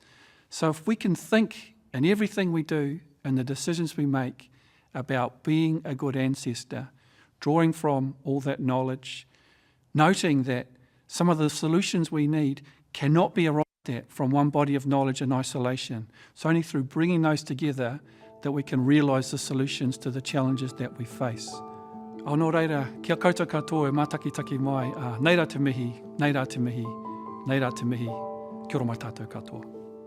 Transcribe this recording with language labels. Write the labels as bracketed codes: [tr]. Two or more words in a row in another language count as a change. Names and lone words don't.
[en] So if we can think in everything we do and the decisions we make about being a good ancestor, drawing from all that knowledge, noting that some of the solutions we need cannot be arrived at from one body of knowledge in isolation. It's only through bringing those together that we can realise the solutions to the challenges that we face. [mi] O nō reira, kia koutou katoa e mātakitaki mai, nei rā te mihi, nei rā te mihi, nei rā te mihi, kia ora mai tātou katoa.